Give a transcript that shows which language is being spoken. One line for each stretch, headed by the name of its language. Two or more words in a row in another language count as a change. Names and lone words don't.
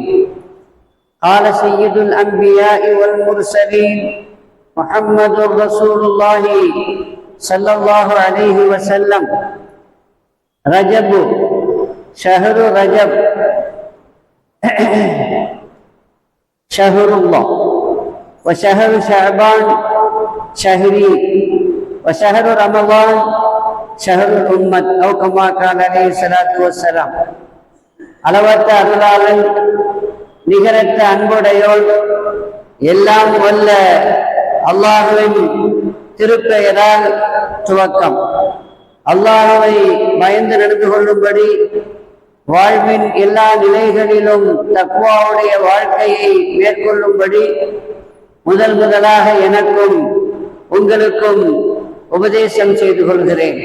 Arabic: قال سيد الأنبياء والمرسلين محمد رسول الله صلى الله عليه وسلم: رجب شهر رجب شهر الله، وشهر شعبان شهري، وشهر رمضان شهر الأمة، أو كما قال عليه الصلاة والسلام.
Tamil: அளவற்ற அருளாளன், நிகரற்ற அன்புடையோன், எல்லாம் வல்ல அல்லாஹுவின் திருப்பெயரால் துவக்கம். அல்லாஹுவை பயந்து நடந்து கொள்ளும்படி, வாழ்வின் எல்லா நிலைகளிலும் தக்வாவுடைய வாழ்க்கையை மேற்கொள்ளும்படி முதலாக எனக்கும் உங்களுக்கும் உபதேசம் செய்து கொள்கிறேன்.